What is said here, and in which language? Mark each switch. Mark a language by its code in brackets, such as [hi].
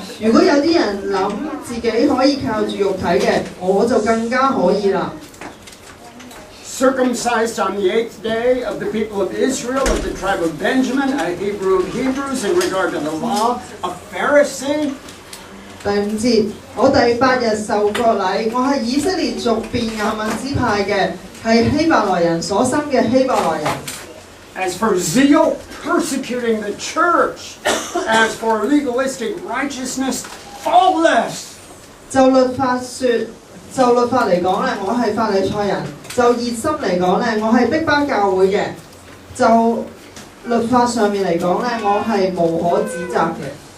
[yue] 如果有啲人諗自己可以靠住肉體嘅，我就更加可以啦。 [en] Circumcised on the 8th day of the people of Israel, of the tribe of Benjamin, a Hebrew of Hebrews in regard to the law, a Pharisee. [yue] 第5節，我第8日受割禮，我係以色列族便雅憫支派嘅，係希伯來人所生嘅希伯來人。 [en] As for zeal, persecuting the church. As for legalistic righteousness, faultless. [yue] 就律法嚟講咧，我係法利賽人；就熱心嚟講咧，我係逼迫教會嘅；就律法上面嚟講咧，我係無可指責嘅。